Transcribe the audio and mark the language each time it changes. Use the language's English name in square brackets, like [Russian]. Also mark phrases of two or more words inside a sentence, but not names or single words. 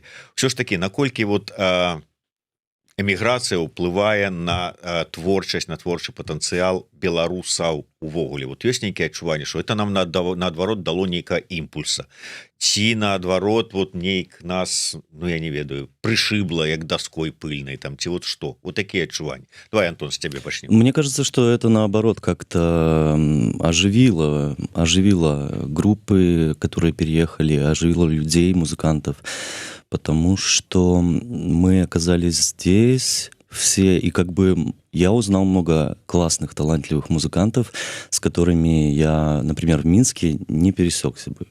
[Belarusian] Усё ж такі, наколькі вот эміграцыя ўплывае на творчасць, на творчы патэнцыял беларусаў увогуле? Вот ёсць нейкія адчуванні, што это нам наадварот дало нейка імпульса, ці наадварот вот нейк нас, ну я не ведаю, прышыбла як [Russian] доской пыльной [Belarusian] там, ці [Russian] вот что? Вот такие адчуванні. Давай, Антон, с тебя почнем. Мне кажется, что это наоборот как-то оживило группы, которые переехали, оживило людей, музыкантов, потому что мы оказались здесь все, и как бы я узнал много классных, талантливых музыкантов, с которыми я, например, в Минске не пересекся бы.